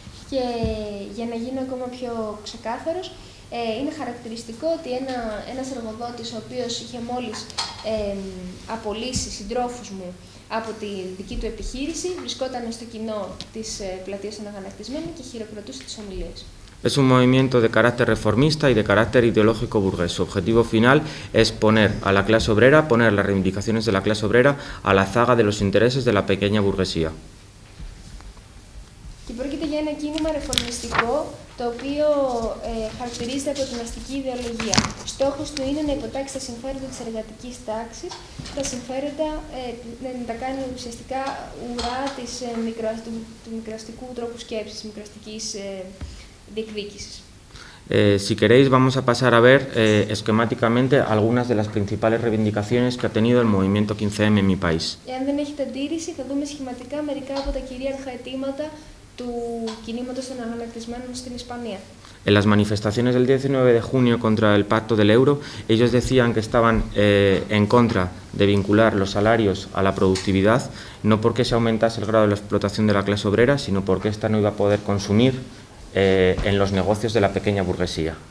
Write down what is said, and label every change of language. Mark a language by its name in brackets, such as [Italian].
[Greek] Και για να γίνω ακόμα πιο ξεκάθαρος, Είναι χαρακτηριστικό ότι ένας εργοδότης ο οποίος είχε μόλις απολύσει συντρόφους μου από τη δική του επιχείρηση, βρισκόταν στο κοινό της πλατείας των Αγανακτισμένων και χειροκροτούσε τις ομιλίες. [Spanish] Es un movimiento de carácter reformista y de carácter ideológico burgués. Su objetivo final es poner a la clase obrera, poner las reivindicaciones de la clase obrera a la zaga de los intereses de la pequeña burguesía. [Greek] Και πρόκειται για ένα κίνημα ρεφορμιστικό, το οποίο χαρακτηρίζεται από την αστική ιδεολογία. Στόχος του είναι να υποτάξει τα συμφέροντα της εργατικής τάξης, τα συμφέροντα να τα κάνει ουσιαστικά ουρά του μικροαστικού τρόπου σκέψης, της μικροαστικής διεκδίκησης. [Spanish] Si queréis, vamos a pasar a ver esquemáticamente algunas de las principales reivindicaciones que ha tenido el movimiento 15M en mi país. [Greek] Εάν δεν έχετε αντίρρηση, θα δούμε σχηματικά μερικά από τα κυρίαρχα αιτήματα του κινήματος των Αγανακτισμένων στην Ισπανία. [Spanish] En las manifestaciones del 19 de junio contra el pacto del euro, ellos decían que estaban en contra de vincular los salarios a la productividad, no porque se aumentase el grado de la explotación de la clase obrera, sino porque ésta no iba a poder consumir en los negocios de la pequeña burguesía.